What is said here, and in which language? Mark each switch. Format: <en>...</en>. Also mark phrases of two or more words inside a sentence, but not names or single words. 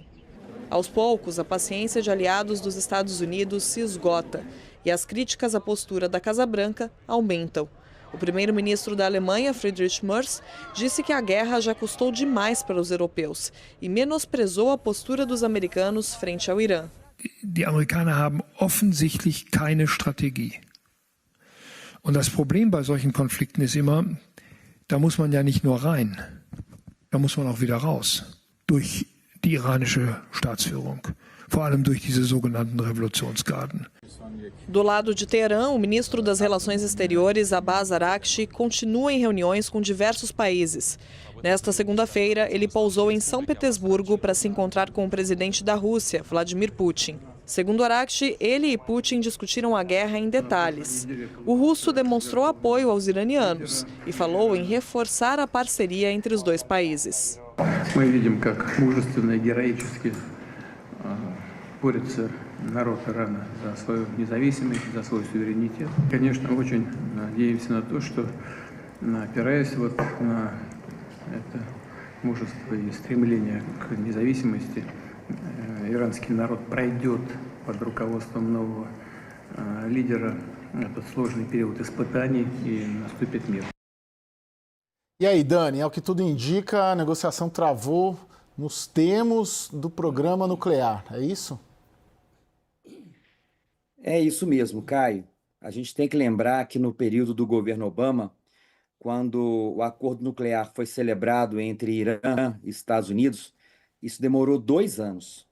<pt>Aos poucos, a paciência de aliados dos Estados Unidos se esgota e as críticas à postura da Casa Branca aumentam. O primeiro-ministro da Alemanha, Friedrich Merz, disse que a guerra já custou demais para os europeus e menosprezou a postura dos americanos frente ao Irã.</pt> <de>Die Amerikaner haben offensichtlich keine Strategie. Und das Problem bei solchen Konflikten ist immer, da muss man ja nicht nur rein, da muss man auch wieder raus. Durch die iranische Staatsführung, vor allem durch diese sogenannten Revolutionsgarden.</de> <pt>Do lado de Teherã, o ministro das Relações Exteriores, Abbas Araghchi, continua em reuniões com diversos países. Nesta segunda-feira, ele pousou em São Petersburgo para se encontrar com o presidente da Rússia, Vladimir Putin. Segundo Araghchi, ele e Putin discutiram a guerra em detalhes. O russo demonstrou apoio aos iranianos e falou em reforçar a parceria entre os dois países.</pt> <ru>Мы видим, как мужественно и героически борется народ Ирана за свою независимость, за свой суверенитет. Конечно, очень надеемся на то, что, опираясь на это мужество и стремление к независимости, иранский народ пройдет под руководством нового лидера этот сложный период испытаний и наступит мир.</ru> <pt>E aí, Dani, ao que tudo indica, a negociação travou nos termos do programa nuclear, é isso? É isso mesmo, Caio. A gente tem que lembrar que no período do governo Obama, quando o acordo nuclear foi celebrado entre Irã e Estados Unidos, isso demorou 2 anos.</pt>